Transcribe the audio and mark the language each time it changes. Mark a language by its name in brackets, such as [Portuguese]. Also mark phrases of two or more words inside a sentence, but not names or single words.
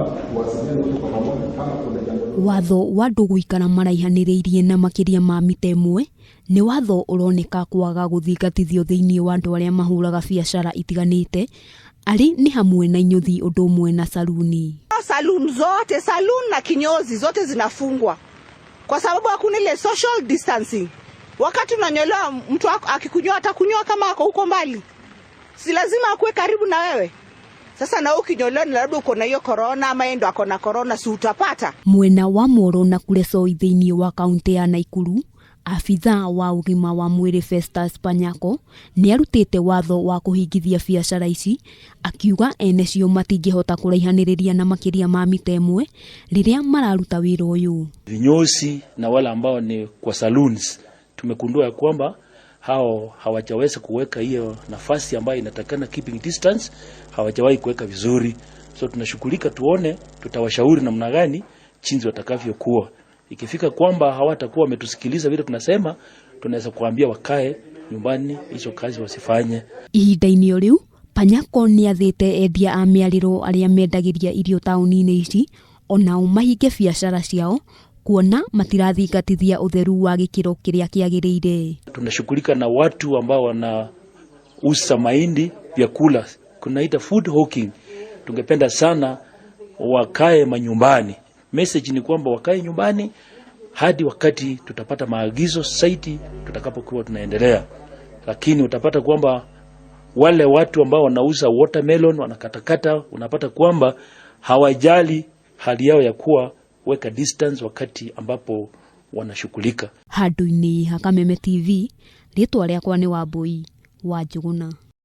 [Kikuyu] Watho wa andũ gũikara maraihanĩrĩirie na makĩria ma mita ĩmwe nĩ watho ũroneka kwaga gũthingatithio thĩinĩ wa andũ arĩa mahũraga biacara itiganĩte, ari ni hamwe na Inyuthi ũndũ ũmwe na saluni. [Swahili] Salon zote, salon na kinyozi zote zinafungwa kwa sababu hakuna ile [English] social distancing. [Swahili] Wakati unanyolewa, mtu akikunyoa atakunyoa kama ako huko mbali, si lazima akuwe karibu na wewe. Sasa na ukinyolewa labda uko na hiyo corona ama endo ako na corona, si utapata. [Kikuyu] Mwena wa Molo na Kuleso thĩinĩ wa kaunti ya Naikuru, afitha wa ugima wa mwĩrĩ Festus Panyako nĩ arutĩte watho wa kũhingithia biacara ici, akiuga enecio matingĩhota kũraihanĩrĩria na makĩria ma mita ĩmwe rĩrĩa mararuta wĩra ũyũ. [Swahili] Vinyosi na wale ambao ni kwa salons tumekundua ya kwamba hao hawajaweza kuweka hiyo nafasi ambayo inatakana [English] keeping distance, [Swahili] hawajawahi kuweka vizuri. So tunashughulika tuone tutawashauri namna gani jinsi watakavyokuwa. Ikifika kwamba hawatakuwa wametusikiliza vile tunasema, tunaweza kuambia wakae nyumbani, hizo kazi wasifanye. [Kikuyu] Ihinda-inĩ rĩu Panyako nĩ athĩte endia a mĩarĩro arĩa mendagĩria irio taũni-inĩ ici onao mahinge biacara ciao, kuona matirathingatithia utheru wa gĩkĩro kĩrĩa kĩagĩrĩire. [Swahili] Tunashughulika na watu ambao wanauza mahindi, vyakula, kunaita [English] food hawking. [Swahili] Tungependa sana wakae manyumbani. Message ni kwamba wakae nyumbani hadi wakati tutapata maagizo zaidi tutakapokuwa tunaendelea. Lakini utapata kwamba wale watu ambao wanauza watermelon wanakatakata, unapata kwamba hawajali hali yao ya kuwa weka distance wakati ambapo wanashughulika. [Kikuyu] Handũ-inĩ ha Kameme TV, rĩtwa rĩakwa nĩ Wambui wa Njuguna.